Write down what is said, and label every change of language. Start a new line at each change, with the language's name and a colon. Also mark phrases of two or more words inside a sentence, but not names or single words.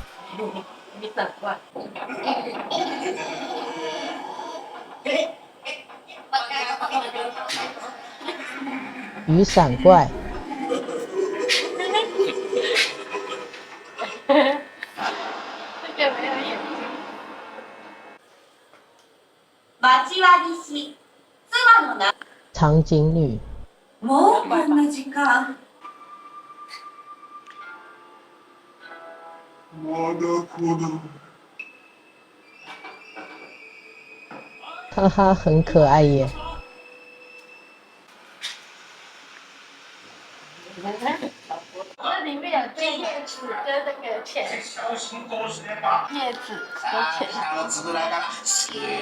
Chinese: 雨伞怪。长颈女。
Japanese: もうこんな時間。
Chinese: 哈哈，很可爱耶。这里面有对叶子跟那个钱，叶子和钱。